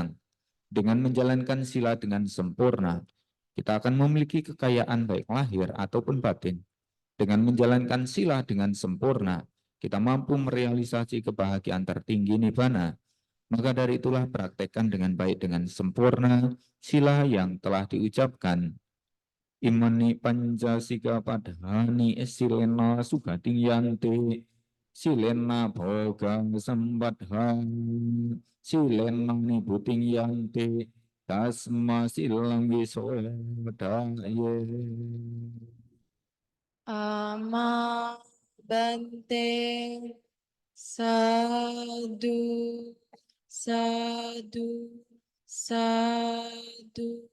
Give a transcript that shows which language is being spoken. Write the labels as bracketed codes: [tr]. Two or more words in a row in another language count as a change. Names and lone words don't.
[id] Dengan menjalankan sila dengan sempurna, kita akan memiliki kekayaan baik lahir ataupun batin. Dengan menjalankan sila dengan sempurna, kita mampu merealisasi kebahagiaan tertinggi nibbana. Maka dari itulah praktekkan dengan baik dengan sempurna sila yang telah diucapkan. [pi] Imani pancasika padhani silena sugating yanti silena bhogang sambadha silena nibuting yanti tasma silang wisodaye. Ama Bante Sadu Sadu Sadu.